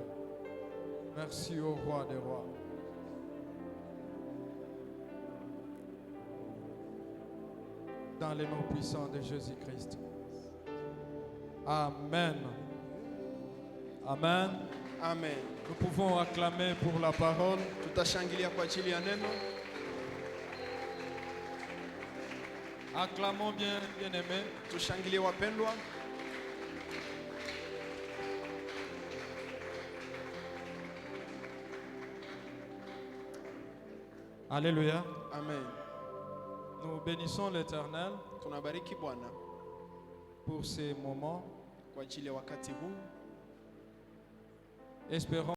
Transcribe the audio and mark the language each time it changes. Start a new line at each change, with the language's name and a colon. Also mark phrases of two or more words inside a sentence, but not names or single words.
French: Merci au roi des rois. Dans le nom puissant de Jésus-Christ. Amen. Amen. Amen. Nous pouvons acclamer pour la parole.
Swahili: Tutashangilia kwa ajili ya neno.
French: Acclamons bien, bien-aimés.
Swahili: Tushangilie wapendwa.
French: Alléluia. Amen. Nous bénissons l'Éternel
Swahili: Tunabariki Bwana
French: pour ces moments.
Swahili: kwa ajili ya wakati huu.
French: Espérons